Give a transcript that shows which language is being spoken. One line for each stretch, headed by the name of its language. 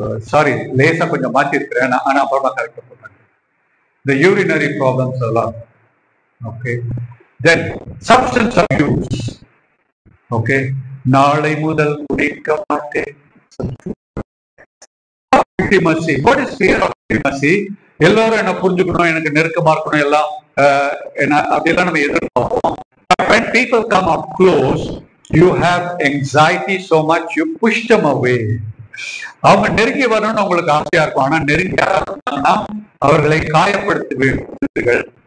Tamil: Sorry, லேசா கொஞ்சம் மாத்தி இருக்கிறேன், ஆனா அப்புறமா கரெக்டா சொல்றேன்.
English: The urinary problems எல்லாம். Okay, then substance abuse.
Tamil: Okay, நாளை முதல் குடிக்க மாட்டேன்.
English: Intimacy. What is fear of intimacy?
Tamil: எல்லாரும் என்ன புரிஞ்சுக்கணும், எனக்கு நெருக்கமா இருக்கணும், எல்லாம் அப்படியெல்லாம் நம்ம எதிர்பார்ப்போம்.
English: When people come up close, you have anxiety so much, you push them away.
Tamil: அவங்க நெருங்கி வரணும்னு உங்களுக்கு ஆசையா இருக்கும், ஆனா நெருங்கி அவர்களை காயப்படுத்துவீர்கள்.